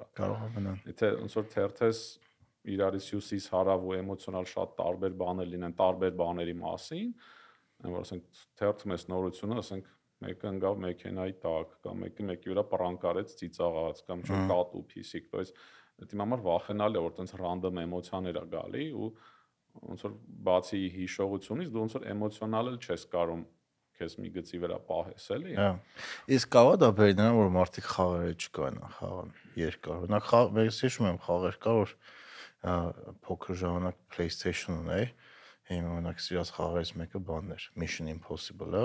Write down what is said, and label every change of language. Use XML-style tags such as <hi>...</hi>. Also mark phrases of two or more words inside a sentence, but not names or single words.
<hy>Կարող է մնան։ Եթե ոնց որ թերթես իրարից հյուսիս հարավ ու էմոցիոնալ շատ տարբեր բաներ լինեն տարբեր բաների մասին, որ ասենք թերթում ես նորությունը, ասենք մեկը ընկավ մեքենայի տակ, կամ մեկի վրա պրանկ արեց, ծիծաղաց, կամ ինչ-որ կատու փիսիկ,</hy> <ru>то есть</ru> <hy>դա համար վախենալի է, որ տենց ռանդոմ էմոցիաներ է գալի ու ոնց որ բացի հիշողությունից դու ոնց որ էմոցիոնալ էլ չես կարող քեզ մի գծի վրա պահես, էլի։ Հա։ Իսկ կա դա բերի նրան, որ մարդիկ խաղերը չկան, խաղան երկար։ Օրինակ ես հիշում եմ խաղեր կար, որ փոքր ժամանակ PlayStation ունեի, հիմա օրինակ սիրած խաղերից մեկը բանն էր, Mission Impossible-ը։</hy>